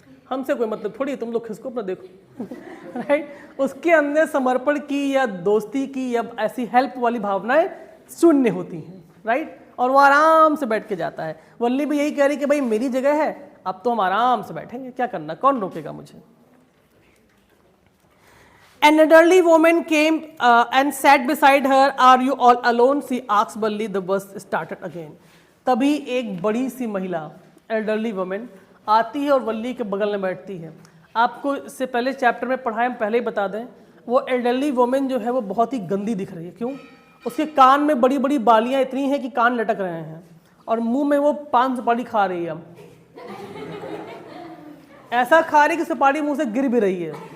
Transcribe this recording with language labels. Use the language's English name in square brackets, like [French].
[Hindi] हमसे कोई मतलब थोड़ी, तुम लोग खिसको अपना देखो, राइट। उसके अंदर समर्पण की या दोस्ती की या ऐसी हेल्प वाली भावनाएं शून्य होती हैं, राइट। और वो आराम से बैठ के जाता है। वल्ली भी यही कह रही कि भाई मेरी जगह है, अब तो हम आराम से बैठेंगे, क्या करना, कौन रोकेगा मुझे। [English] An elderly woman came and sat beside her. "Are you all alone?" she asked Valli. The bus started again. [Hindi] तभी एक बड़ी सी महिला, [English] elderly woman, [Hindi] आती है और वल्ली के बगल में बैठती है। आपको इससे पहले चैप्टर में पढ़ाए, हम पहले ही बता दें, वो [English] elderly woman [Hindi] जो है वो बहुत ही गंदी दिख रही है। क्यों? उसके कान में बड़ी बड़ी बालियां इतनी हैं कि कान लटक रहे हैं, और मुंह में वो पान सुपारी खा रही है, ऐसा खा रही कि सुपारी मुंह से गिर भी रही है।